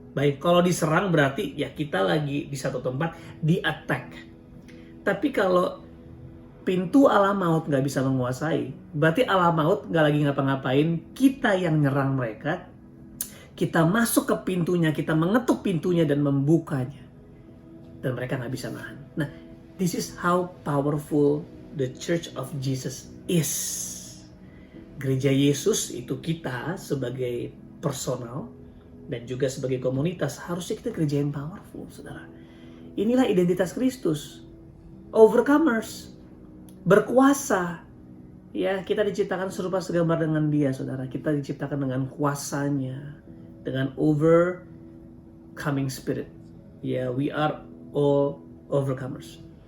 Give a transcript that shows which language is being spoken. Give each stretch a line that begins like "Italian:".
Indonesian: Baik, kalau diserang berarti ya kita lagi di satu tempat di-attack. Tapi kalau pintu alam maut nggak bisa menguasai, berarti alam maut nggak lagi ngapa-ngapain, kita yang nyerang mereka. Kita masuk ke pintunya, kita mengetuk pintunya dan membukanya. Dan mereka nggak bisa nahan. Nah,
English: this is how powerful the Church of Jesus is.
Indonesian: Gereja Yesus itu kita sebagai personal dan juga sebagai komunitas, harusnya kita gereja yang powerful, saudara. Inilah identitas Kristus. Overcomers. Berkuasa. Ya, kita diciptakan serupa segambar dengan Dia, saudara. Kita diciptakan dengan kuasanya. Dengan
English: overcoming spirit. Ya, we are all overcomers.